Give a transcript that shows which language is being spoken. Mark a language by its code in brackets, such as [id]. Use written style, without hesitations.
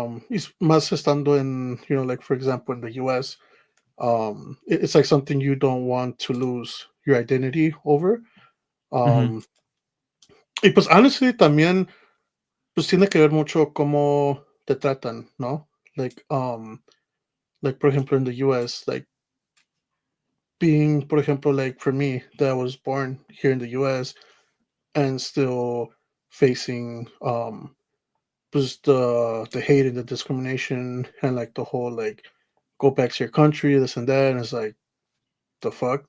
[en] It's [es] más estando [en] in, you know, like for example in the US, it's like something you don't want to lose your identity over. [es] Y pues honestly también pues tiene que ver mucho cómo te tratan, ¿no? [en] Like [es] por ejemplo [en] in the US, like being, por ejemplo, like for me that I was born here in the US and still facing just the hate and the discrimination and like the whole like go back to your country, this and that, and it's like the fuck.